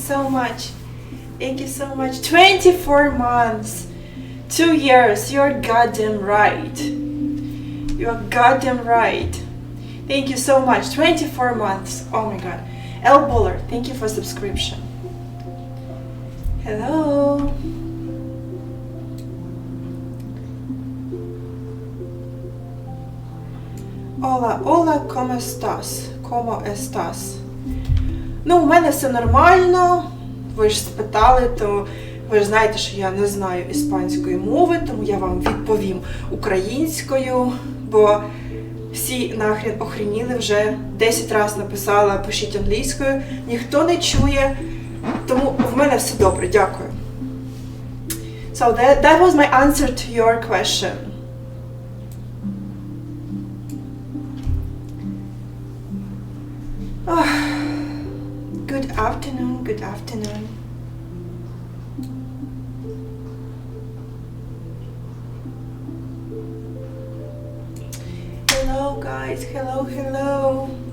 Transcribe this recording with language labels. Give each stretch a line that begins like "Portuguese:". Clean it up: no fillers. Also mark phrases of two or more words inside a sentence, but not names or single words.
English: so much. Thank you so much. 24 months. 2 years. You're goddamn right. You're goddamn right. Thank you so much. 24 months. Oh my god. El Buller, thank you for subscription. Hello.
Spanish: Hola, hola, ¿cómo estás? ¿Cómo estás?
Ukrainian: Ну, у мене все нормально. Ви ж спитали, то ви ж знаєте, що я не знаю іспанської мови, тому я вам відповім українською, бо всі нахрен охреніли вже 10 разів написала «пишіть англійською», ніхто не чує, тому в мене все добре, дякую.
English: So that was my answer to your question. Good afternoon, good afternoon. Hello guys, hello, hello.